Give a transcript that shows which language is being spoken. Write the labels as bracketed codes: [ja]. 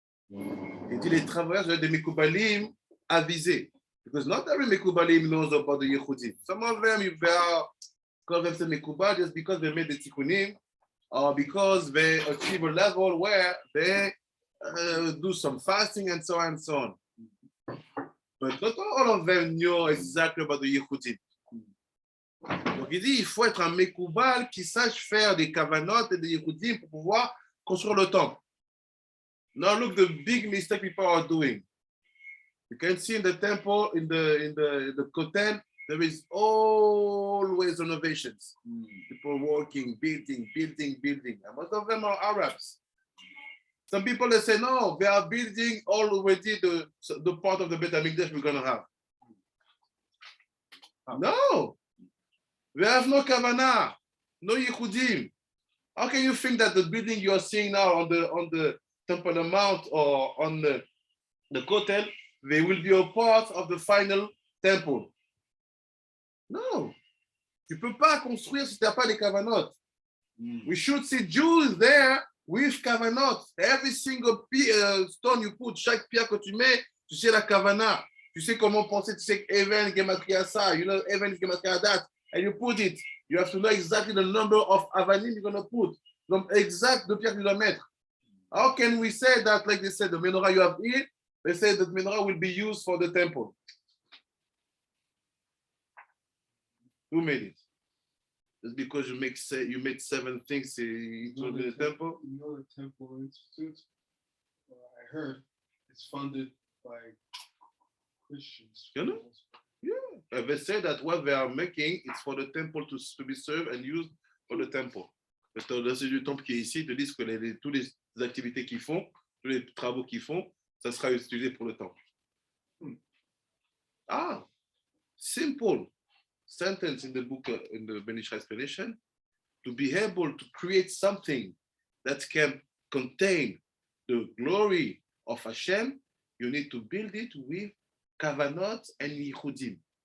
[fr] Il dit les travailleurs doivent être des mekubalim avisés. [en] Because not every mekubalim knows about the Yehudim. Some of them, you call them mekubal just because they made the tikkunim, or because they achieve a level where they do some fasting and so on and so on. But not all of them know exactly about the Yehudim. [fr] Donc il dit, il faut être un mekubal qui sache faire des kavanot et des Yehudim pour pouvoir construire le temple. [en] Now look the big mistake people are doing. You can see in the temple, in the Kotel, there is always renovations. People working, building. And most of them are Arabs. Some people, they say, no, they are building already the part of the Beit HaMikdash we're going to have. No. We have no kavanah, no yichudim. How can you think that the building you are seeing now on the Temple Mount or on the Kotel, they will be a part of the final temple? No. [fr] Tu peux pas construire si tu n'as pas les kavanot. [en] We should see Jews there with kavanot. Every single stone you put, [fr] chaque pierre que tu mets, tu sais la kavana. Tu sais comment penser, tu sais Even Gematria ça, [en] you know Even Gematria that, and you put it. You have to know exactly the number of avanim you're going to put. [fr] Donc exact de pierre que tu dois mettre. [en] How can we say that, like they said, the menorah you have here, they say that menorah will be used for the temple? Who made it? Just because you made 7 things into the temple? You know the Temple Institute, I heard, it's funded by Christians. You know? Yeah. They say that what they are making is for the temple to be served and used for the temple. [fr] Le service du temple qui est ici te disent que toutes les activités qu'ils font, tous les travaux qu'ils font, ça sera utilisé pour le temple. [en] Ah, simple sentence in the book, in the Ben Ish HaEsed explanation, to be able to create something that can contain the glory of Hashem, you need to build it with kavanot and yichudim.